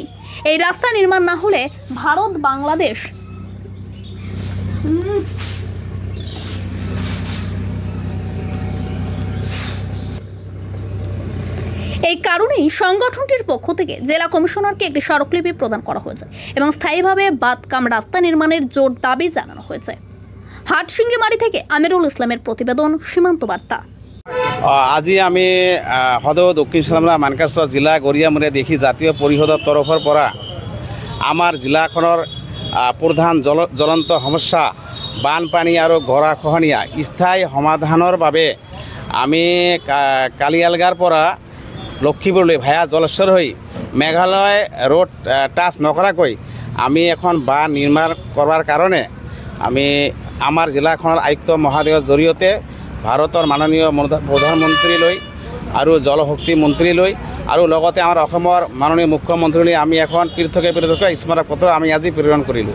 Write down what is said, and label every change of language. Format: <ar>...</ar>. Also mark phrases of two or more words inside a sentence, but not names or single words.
<bn>এই রাস্তা নির্মাণ না হলে ভারত বাংলাদেশ এই কারণেই সংগঠনটির পক্ষ থেকে জেলা কমিশনারকে একটি স্মারকলিপি প্রদান করা হয়েছে এবং স্থায়ীভাবে বাদকাম রাস্তা নির্মাণের জোর দাবি জানানো হয়েছে। হাটসিঙ্গিমারি থেকে আমিরুল ইসলামের প্রতিবেদন, সীমান্ত বার্তা।</bn> <as>আজি আমি সদর দক্ষিণ শালমাৰা মানকাচৰ জিলা গড়িয়ামড়িয়া দেশী জাতীয় পৰিষদৰ তৰফৰ পৰা আমাৰ জিলাখনৰ প্ৰধান জ্বলন্ত সমস্যা বানপানী আৰু গৰাখহনীয়া স্থায়ী সমাধানৰ বাবে আমি কালিয়ালগাৰ পৰা লক্ষীপুৰলৈ ভায়া জলেশ্বৰ হৈ মেঘালয় ৰোড টাচ নকৰাকৈ আমি এখন বান্ধ নিৰ্মাণ কৰাৰ কাৰণে আমি আমাৰ জিলাখনৰ আয়ুক্ত মহোদয়ৰ জৰিয়তে ভাৰতৰ মাননীয় প্ৰধানমন্ত্ৰীলৈ আৰু জলশক্তি মন্ত্ৰীলৈ আৰু লগতে আমাৰ অসমৰ মাননীয় মুখ্যমন্ত্ৰীলৈ আমি এখন পৃথকে স্মাৰক পত্ৰ আমি আজি প্ৰেৰণ কৰিলোঁ।</as>